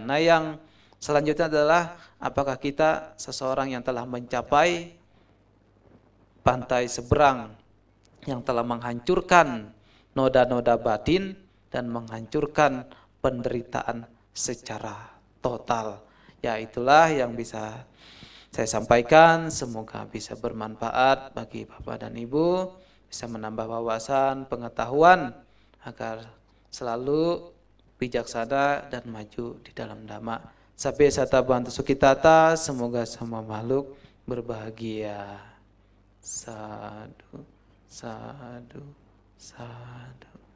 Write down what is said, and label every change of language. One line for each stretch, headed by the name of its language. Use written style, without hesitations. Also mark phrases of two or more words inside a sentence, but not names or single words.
Indonesian: Nah, yang selanjutnya adalah apakah kita seseorang yang telah mencapai pantai seberang, yang telah menghancurkan noda-noda batin dan menghancurkan penderitaan secara total. Ya, itulah yang bisa saya sampaikan. Semoga bisa bermanfaat bagi Bapak dan Ibu, bisa menambah wawasan, pengetahuan agar selalu bijaksana dan maju di dalam dhamma.
Pali: Sabbe sata bantu sukitata,
Indonesian: semoga semua makhluk berbahagia.
Pali: Sadu, sadu, sadu.